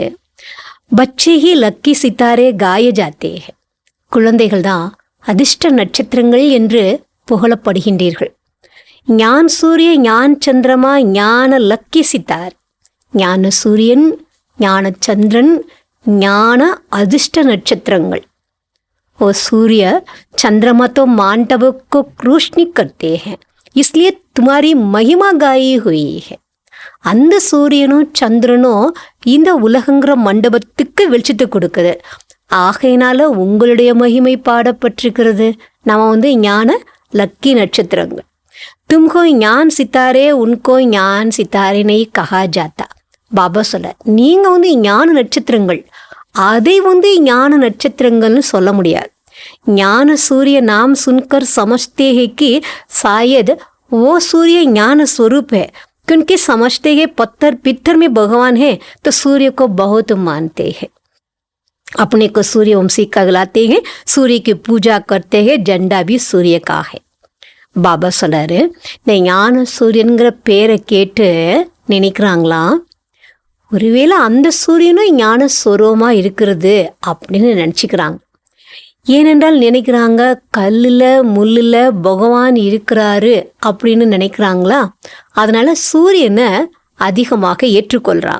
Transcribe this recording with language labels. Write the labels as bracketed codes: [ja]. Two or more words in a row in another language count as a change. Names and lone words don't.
[hi] बच्चे ही लकी सितारे गाए जाते. [ta] குழந்தைகள் தான் அதிர்ஷ்ட நட்சத்திரங்கள் என்று புகழப்படுகின்றீர்கள். [hi] ज्ञान सूर्य, ज्ञान चंद्रमा, ज्ञान लकी सितार. [ta] ஞான சூரியன், ஞான சந்திரன், ஞான அதிர்ஷ்ட நட்சத்திரங்கள். [hi] वो सूर्य चंद्रमा तो मांडव को रोशनी करते हैं, इसलिए तुम्हारी महिमा गाई हुई है. [ta] அந்த சூரியனும் சந்திரனும் இந்த உலகங்கிற மண்டபத்துக்கு வெளிச்சத்தை கொடுக்குது. ஆகையினால உங்களுடைய மகிமை பாடப்பட்டிருக்கிறது. நம்ம ஞான லக்கி நட்சத்திரங்கள். [hi] तुमको ज्ञान सितारे उनको ज्ञान सितारे नहीं कहा जाता. [ta] பாபா சொல்ல, நீங்க ஞான நட்சத்திரங்கள், அதை ஞான நட்சத்திரங்கள்னு சொல்ல முடியாது. [hi] ज्ञान सूर्य नाम सुनकर समझते हैं कि शायद वो सूर्य ज्ञान स्वरूप है, क्योंकि समझते हैं पत्थर पित्थर में भगवान है, तो सूर्य को बहुत मानते हैं। अपने को सूर्यवंशी कहलाते हैं, सूर्य की पूजा करते हैं, झंडा भी सूर्य का है। [ta] பாபா சொல்றாரு, இந்த ஞான சூரியன்கிற பேரை கேட்டு நினைக்கிறாங்களாம், ஒருவேளை அந்த சூரியனும் ஞான ஸ்வரூபமா இருக்கிறது அப்படின்னு நினச்சிக்கிறாங்க. ஏனென்றால் நினைக்கிறாங்க கல்லில் முள்ளில் பகவான் இருக்கிறாரு அப்படின்னு நினைக்கிறாங்களா, அதனால சூரியனை அதிகமாக ஏற்றுக்கொள்கிறாங்க.